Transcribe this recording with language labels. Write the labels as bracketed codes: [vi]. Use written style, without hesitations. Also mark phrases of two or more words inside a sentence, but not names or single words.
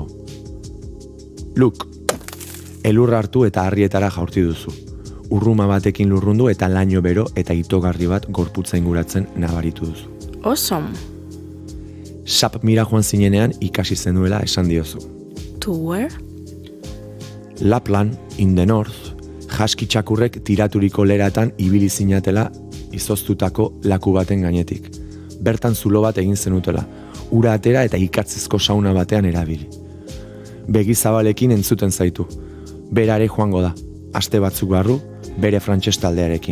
[eu] Luk, elurra hartu eta harrietara jaurti duzu. Urruma batekin lurrundu eta laino bero eta itogarri bat gorputza inguratzen nabaritu duzu. [en] Awesome. [eu] Sap mira joan zinenean ikasi zenuela esan diozu. [en] To where? Lapland, in the north, [eu] jaski txakurrek tiraturiko leratan ibili zinatela izoztutako laku baten gainetik. Bertan zulo bat egin zenutela, ura atera eta ikatzezko sauna batean erabili. Begi zabalekin entzuten zaitu. Berare joango da, aste batzuk barru, bere frantses taldearekin.